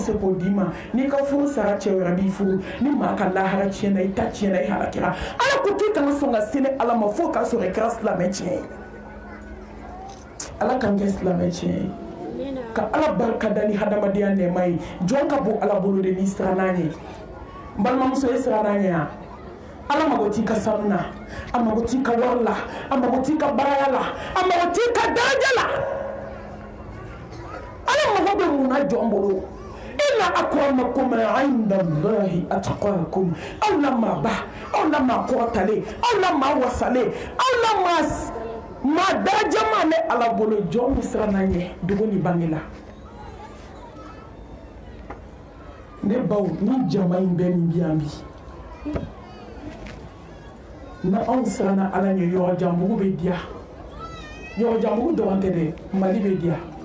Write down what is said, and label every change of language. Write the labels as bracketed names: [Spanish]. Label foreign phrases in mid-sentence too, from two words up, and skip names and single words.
[Bambara] se k'o d'i ma n'i ka furu sara cɛ wɛrɛ b'i furu ni maa ka lahara tiɲɛna i ta tiɲɛna i halakira ala ko k'i kana sɔn ka seli ala ma fo k'a sɔrɔ i kɛra silamɛ tiɲɛ ye ala k'an kɛ silamɛ tiɲɛ ye ka ala barika da ni hadamadenya nɛɛma ye jɔn ka bon ala bolo de n'i sira n'an ye n balimamuso ye sira n'an ye yan ala mago t'i ka sanu na a mago t'i ka wari la a mago t'i ka baaraya la a mago t'i ka daraja la ala mago bɛ mun na jɔn bolo [Arabic] إن أكرمكم عند الله أتقاكم [Bambara] aw la maa ba aw la maa kɔrɔtalen aw la maa wasalen aw la maa darajama ne ala bolo jɔn min siran n'an ye dogo ni bange la ne baw ni jama in bɛ nin bi yan bi na anw siranna ala ɲɛ yɔrɔ janbugu bɛ diya yɔrɔ janbugu dɔrɔn tɛ dɛ mali bɛ diya